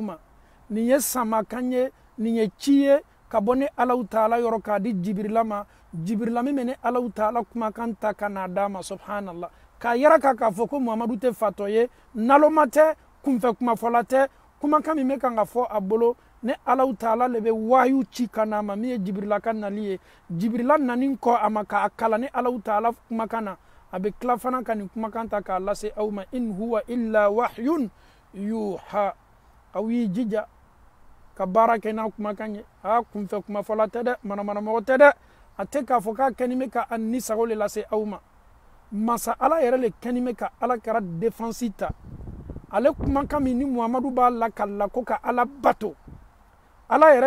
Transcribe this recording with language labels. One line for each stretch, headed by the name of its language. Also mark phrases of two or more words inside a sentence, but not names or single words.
Bambara: ma nin ye samakan ye nin ye ci ye ka bɔ ni Allahu Taala yɔrɔ k'a di Jibrila ma Jibrila min bɛ ni Allahu Taala kumakan ta ka n'a d'a ma subhanallah k'a yira k'a fɔ ko Muhamadu tɛ fatɔ ye naloma tɛ kunfɛ kumafɔla tɛ kumakan min bɛ kan ka fɔ a bolo ne Alahu Taala le bɛ wahayu ci ka na ma min ye Jibirila ka nali ye Jibirila nani kɔ a ma k'a kalan ni Alahu Taala kumakan na a bɛ tila fana ka nin kumakan ta k'a lase aw ma
Arabic: إن هو إلا وحي يوحى
Bambara: aw y'i jija ka baara kɛ n'a kumakan ye kunfɛ kumafɔla tɛ dɛ manamanamɔgɔ tɛ dɛ a tɛ k'a fɔ k'a kɛni bɛ ka a ni sago le lase aw ma masa Ala yɛrɛ le kɛni bɛ ka Ala kɛra défense ta ale kumakan min ni Muhamadu b'a lakala ko ka Ala bato Ala yɛrɛ